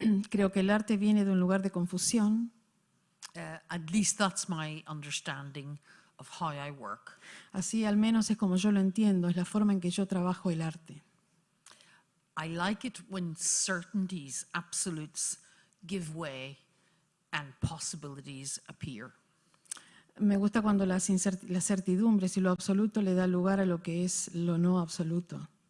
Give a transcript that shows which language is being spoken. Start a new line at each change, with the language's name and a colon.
Spanish: Creo que el arte viene de un lugar de confusión.
English: At least that's my understanding of how I work.
Spanish: Así al menos es como yo lo entiendo, es la forma en que yo trabajo el arte.
English: I like it when certainties, absolutes, give way and possibilities appear.
Spanish: Me gusta cuando las certidumbres y lo absoluto le da lugar a lo que es lo no absoluto.